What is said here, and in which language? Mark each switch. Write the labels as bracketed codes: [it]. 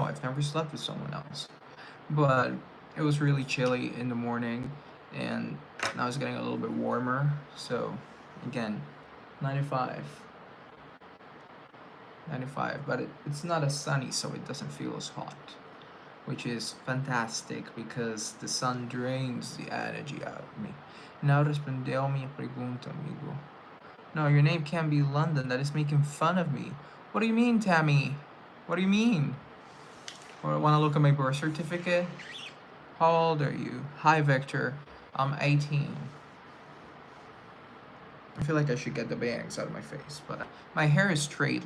[en] I've never slept with someone else. But it was really chilly in the morning, and now it's getting a little bit warmer. So again, 95. 95, but it's not as sunny, so it doesn't feel as hot, which is fantastic because the sun drains the energy out of me. [pt] Now respondeu minha pergunta, amigo. [en] No, your name can't be London. That is making fun of me. What do you mean, Tammy? What do you mean? Want to look at my birth certificate? How old are you? Hi, Victor. I'm 18. I feel like I should get the bangs out of my face, but my hair is straight.